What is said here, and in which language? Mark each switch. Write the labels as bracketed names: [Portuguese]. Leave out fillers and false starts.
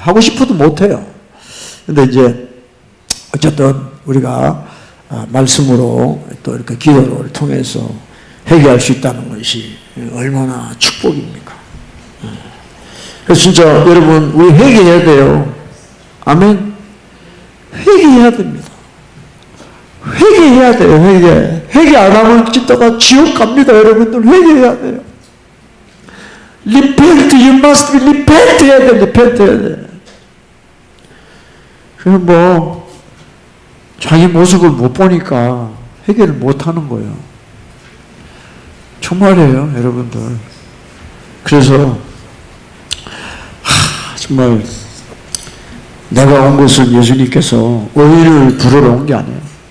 [Korean] 하고 싶어도 못해요. 근데 이제 어쨌든 우리가 말씀으로 또 이렇게 기도를 통해서 회개할 수 있다는 것이 얼마나 축복입니까? 그래서 진짜 여러분 우리 회개해야 돼요. 아멘? 회개해야 됩니다. 회개해야 돼요. 회개 안 하면 진짜가 지옥 갑니다. 여러분들 회개해야 돼요. [English] Repent, you must repent [Korean] 해야 돼. repent 해야 돼. 그럼 자기 모습을 못 보니까 회개를 못 하는 거예요. 정말이에요, 여러분들. 그래서 정말 내가 온 것은 예수님께서 의인을 부르러 온 게 아니에요.